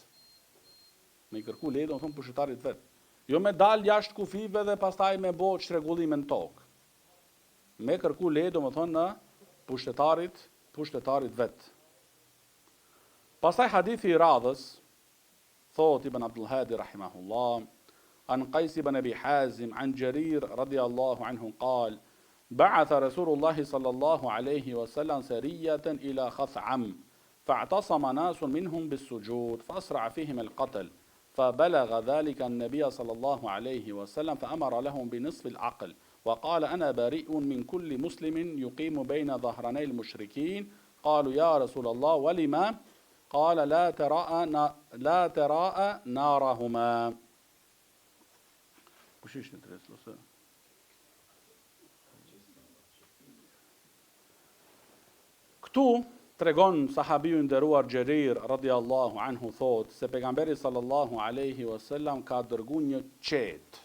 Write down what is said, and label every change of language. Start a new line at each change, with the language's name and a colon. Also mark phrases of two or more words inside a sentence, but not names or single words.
Albanian: Me kërku leje domethënë pushtetarit vet. Jo me dal jashtë kufive dhe pastaj me bë çrregullime në tokë. Me kërku leje domethënë në pushtetarit vet. Pastaj hadithi I radhës thot Ibn Abdul Hadi rahimahullah an Qais ibn Abi Hazim an Jarir
Arabic: رضي الله عنه قال بعث رسول الله صلى الله عليه وسلم سرية إلى خثعم فاعتصم ناس منهم بالسجود فأسرع فيهم القتل فبلغ ذلك النبي صلى الله عليه وسلم فأمر لهم بنصف العقل وقال أنا بريء من كل مسلم يقيم بين ظهراني المشركين قالوا يا رسول الله ولما قال لا تراءى نارهما.
Albanian: Këtu tregon sahabiu nderuar Xherir
Arabic: رضي الله عنه
Albanian: thot se pejgamberi
Arabic: صلى الله عليه وسلم
Albanian: ka dërguar një qet.